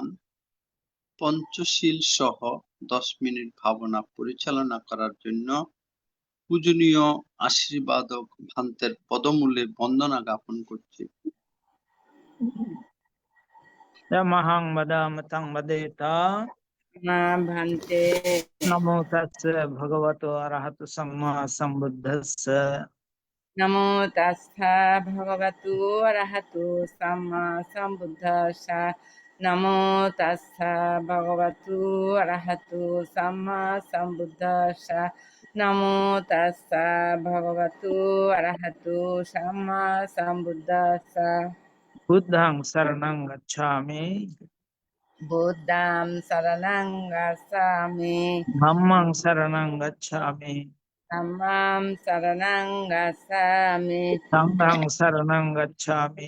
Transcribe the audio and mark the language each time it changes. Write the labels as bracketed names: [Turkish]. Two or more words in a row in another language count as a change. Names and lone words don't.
[Bangla] পঞ্চশীল সহ 10 মিনিট ভাবনা পরিচালনা করার জন্য পূজনীয় আশীর্বাদক ভান্তের পদমূলে বন্দনা জ্ঞাপন করছি। Yamahang Madamatang Madeta [Pali] মা ভান্তে Namo Tassa Bhagavato Arahato Samma Sambuddhassa নমো তাস্থা ভগবতু অরহতু সাম্মা সম্বুদ্ধস্সা নমো তাস্থা ভগবতু অরহতু সাম্মা সম্বুদ্ধস্সা নমো তাস্থা ভগবতু অরহতু সাম্মা সম্বুদ্ধস্সা Buddhang Saranang Gacchami বুদ্ধাং শরণং গচ্ছামি Dhammang Saranang Gacchami ধম্মং শরণং গচ্ছামি Sanghang Saranang Gacchami